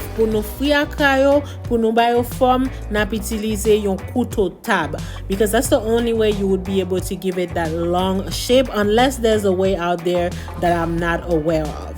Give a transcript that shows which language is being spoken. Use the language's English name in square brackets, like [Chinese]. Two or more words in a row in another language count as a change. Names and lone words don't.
[Haitian Creole] Pour nous fry akra yo, pour nous bayo form, na utilize yon couteau tab, [English] because that's the only way you would be able to give it that long shape, unless there's a way out there that I'm not aware of.